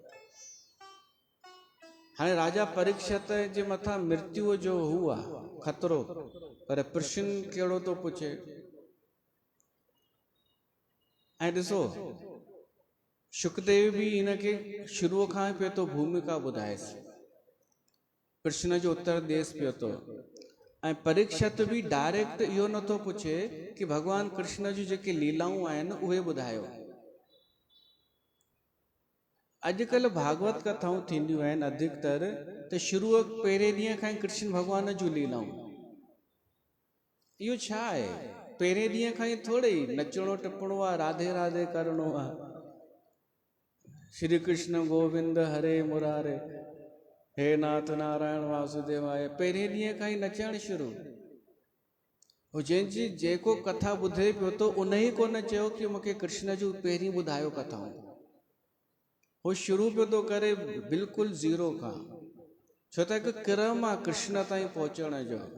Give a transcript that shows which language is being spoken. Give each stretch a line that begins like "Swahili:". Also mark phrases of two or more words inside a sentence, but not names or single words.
Sindhi: हाणे राजा परीक्षित जे मथां मृत्युअ जो हुआ खतरो, पर प्रश्न कहिड़ो थो पुछे। ऐं ॾिसो शुकदेव बि हिनखे शुरूअ खां पियो थो भूमिका ॿुधाएसि, प्रश्न जो उत्तर ॾेसि पियो थो। ऐं परीक्षित बि डायरेक्ट इहो नथो पुछे कि भॻवान कृष्ण जी जेके लीलाऊं आहिनि उहे ॿुधायो। अॼुकल्ह भागवत कथाऊं थींदियूं आहिनि अधिकतर त शुरूअ पहिरें ॾींहं खां ई कृष्ण भॻवान जूं लीलाऊं। इहो छा आहे? पहिरें ॾींहं खां ई थोरे ई नचणो टपणो आहे, राधे राधे करणो आहे,
Sanskrit: श्री कृष्ण गोविंद हरे मुरारे, हे नाथ नारायण वासुदेवाय,
Sindhi: पहिरें ॾींहं खां ई नचणु शुरू। जंहिंजी जेको कथा ॿुधे पियो थो उन ई कोन चयो कि मूंखे कृष्ण जूं पहिरीं ॿुधायो कथाऊं। उहो शुरू पियो थो करे बिल्कुलु ज़ीरो खां, छो त हिकु क्रम आहे कृष्ण ताईं पहुचण जो।